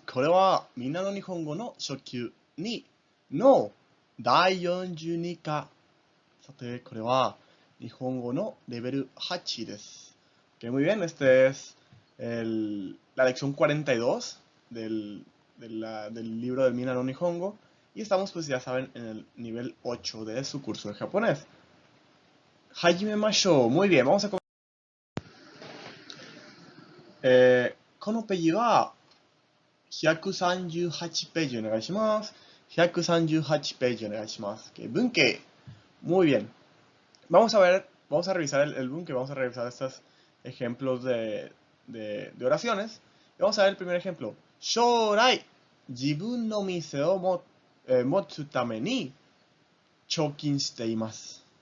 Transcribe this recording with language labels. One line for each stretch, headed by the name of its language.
Japanese: これはみんなの日本語の初級2の第42課。さて、これは日本語のレベル8です。
Spanish: Ok, muy bien, este es la lección 42 del libro del Mina no Nihongo. Y estamos, pues ya saben, en el nivel 8 de su curso de japonés.
Japanese: Hajime mashou.
Spanish: Muy bien, vamos a comenzar.
Japanese: このページは138ページお願いします。 138ページお願いします。Okay, bunke.
Spanish: Muy bien. Vamos a revisar el bunke, vamos a revisar estos ejemplos de oraciones. Y vamos a ver el primer ejemplo.
Japanese: Shourai, jibun no mise o motsu tame ni chokin shite imasu.